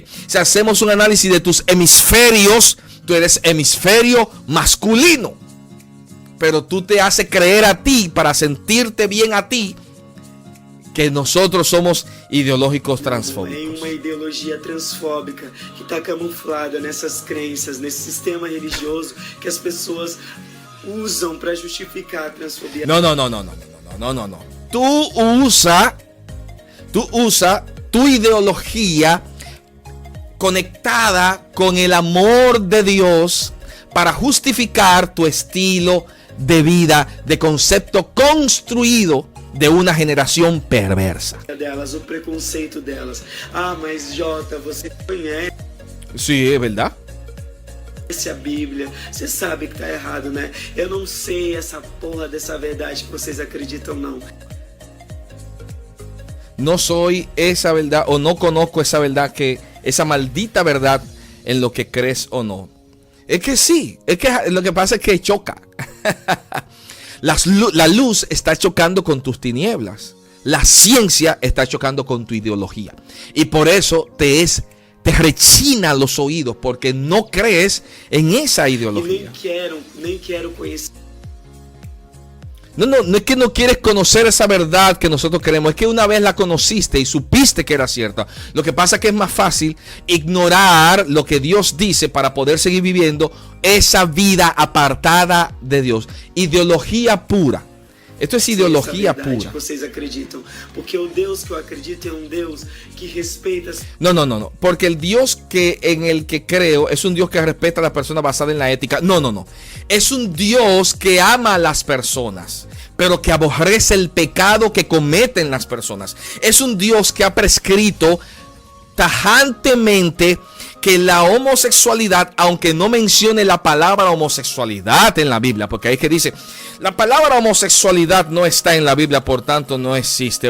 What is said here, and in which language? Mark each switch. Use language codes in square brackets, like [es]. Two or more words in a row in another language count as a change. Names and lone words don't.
[es] Si hacemos un análisis de tus hemisferios, tú eres hemisferio masculino. Pero tú te haces creer a ti, para sentirte bien a ti, que nosotros somos ideológicos transfóbicos. Hay una ideología transfóbica que está camuflada en esas creencias, [pt] nesse sistema religioso que as pessoas usam para justificar a transfobia. [es] No. Tú usa tu ideología conectada con el amor de Dios para justificar tu estilo de vida, de concepto construido de una generación perversa. [pt] Delas, o preconceito delas. Ah, mas Jota, você conhece? [es] Sí, es verdad. [pt] A Bíblia, você sabe que tá errado, né? Eu não sei essa porra dessa verdade que vocês acreditam, não. [es] No soy esa verdad, o no conozco esa verdad, que esa maldita verdad en lo que crees o no. Es que sí, es que lo que pasa es que choca. La luz está chocando con tus tinieblas. La ciencia está chocando con tu ideología. Y por eso te rechina los oídos, porque no crees en esa ideología. [pt] Nem quero conhecer. [es] No es que no quieres conocer esa verdad que nosotros queremos. Es que una vez la conociste y supiste que era cierta. Lo que pasa es que es más fácil ignorar lo que Dios dice para poder seguir viviendo esa vida apartada de Dios. Ideología pura. Esto es ideología pura. [pt] Vocês acreditam, porque o Deus que eu acredito é Deus que respeita. [es] No. Porque el Dios en el que creo es un Dios que respeta a las personas basada en la ética. No. Es un Dios que ama a las personas, pero que aborrece el pecado que cometen las personas. Es un Dios que ha prescrito tajantemente que la homosexualidad, aunque no mencione la palabra homosexualidad en la Biblia, porque ahí que dice, la palabra homosexualidad no está en la Biblia, por tanto no existe.